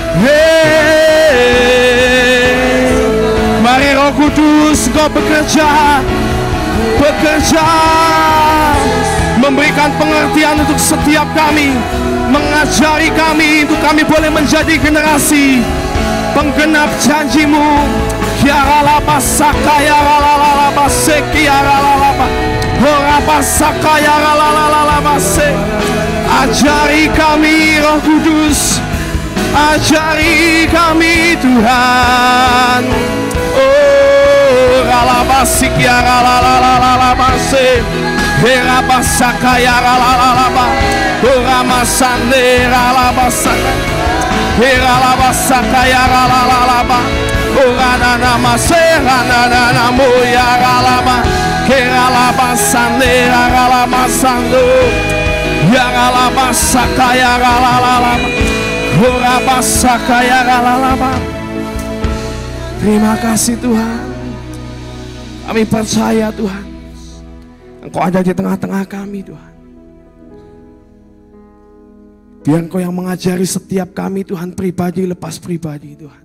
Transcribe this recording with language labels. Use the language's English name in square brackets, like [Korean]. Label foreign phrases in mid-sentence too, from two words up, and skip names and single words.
[Indonesian] Mari Roh Kudus Kau bekerja, memberikan pengertian untuk setiap kami, mengajari kami untuk kami boleh menjadi generasi penggenap janji-Mu. Ya Ralabasakaya Ralalabaseki Ralalaba. Horabasakaya Ralalabase. Ajari kami Roh Kudus, ajari kami Tuhan. Oh Ralabasikia Ralalabase. Herabasakaya Ralalaba. Horamasande Ralabasaka. Heralabasakaya Ralalaba. Orananamasera ya Ralaba. Keralabasande Ralamasando. Ya Ralabasakaya Ralalaba. Horabasakaya Ralalaba. Terima kasih Tuhan. Kami percaya Tuhan, Engkau ada di tengah-tengah kami Tuhan. Biar Engkau yang mengajari setiap kami Tuhan, pribadi lepas pribadi Tuhan.